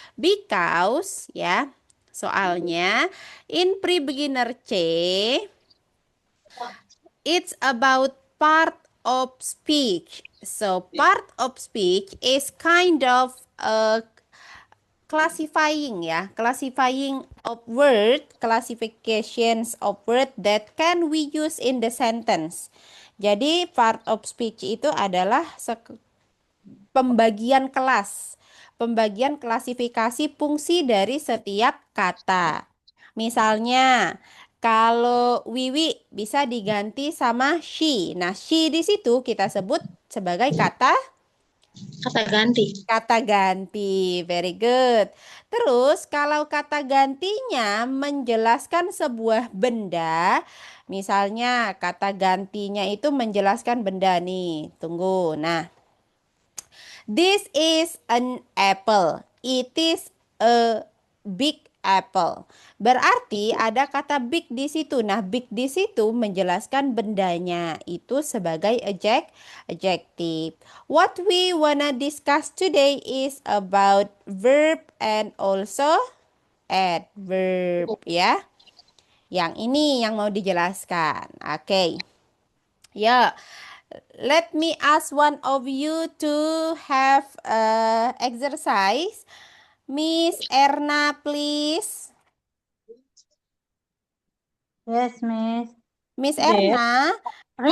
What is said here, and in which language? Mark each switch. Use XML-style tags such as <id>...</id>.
<en>Because, ya, soalnya in pre-beginner C, it's about part of speech. So part of speech is kind of classifying ya, classifying of word, classifications of word that can we use in the sentence.</en> <id>Jadi part of speech itu adalah pembagian kelas, pembagian klasifikasi fungsi dari setiap kata. Misalnya, kalau Wiwi bisa diganti sama she. Nah, she di situ kita sebut sebagai kata Kata ganti.</id> <en>very good.</en> <id>Terus kalau kata gantinya menjelaskan sebuah benda, misalnya kata gantinya itu menjelaskan benda nih. Tunggu.</id> <en>Nah, this is an apple. It is a big apple.</en> <id>Berarti ada kata big di situ. Nah, big di situ menjelaskan bendanya. Itu sebagai adjective.</id> <en>What we wanna discuss today is about verb and also adverb ya.</en> <id>Yang ini yang mau dijelaskan. Oke. Ya.</id> <en>Let me ask one of you to have exercise. Miss Erna, please. Yes, Miss. Miss Yes. Erna, Read.</en>